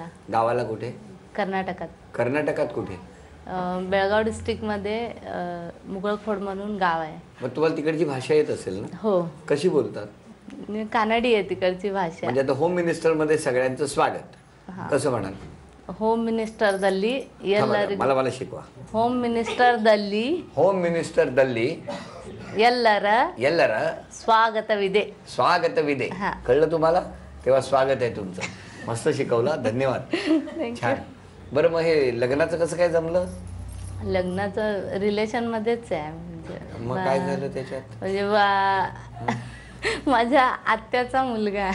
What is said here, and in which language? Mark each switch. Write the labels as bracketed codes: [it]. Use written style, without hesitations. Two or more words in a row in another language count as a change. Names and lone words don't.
[mr] गावाला कुठे? कर्नाटकात. कर्नाटकात कुठे? बेळगाव डिस्ट्रिक्टमध्ये मुगळखोड म्हणून गाव आहे. मग तुम्हाला तिकडची भाषा येत असेल ना? हो. कशी बोलतात? कानडी आहे तिकडची भाषा. म्हणजे आता होम मिनिस्टर मध्ये सगळ्यांचं स्वागत. कसं म्हणाल? [kn] ಹೋಮ್ ಮಿನಿಸ್ಟರ್ದಲ್ಲಿ ಎಲ್ಲರಿಗೂ [mr] मला शिकवा. [kn] ಹೋಮ್ ಮಿನಿಸ್ಟರ್ದಲ್ಲಿ ಹೋಮ್ ಮಿನಿಸ್ಟರ್ದಲ್ಲಿ ಎಲ್ಲರ स्वागतविದೆ. [mr] स्वागतविದೆ. कळलं तुम्हाला? तेव्हा स्वागत आहे तुमचं. मस्त शिकवला. धन्यवाद. छान. बरं, मग हे लग्नाचं कसं काय जमलं? लग्नाचं रिलेशन मध्येच आहे. म्हणजे मग काय झालं त्याच्यात? म्हणजे माझ्या आत्याचा मुलगा.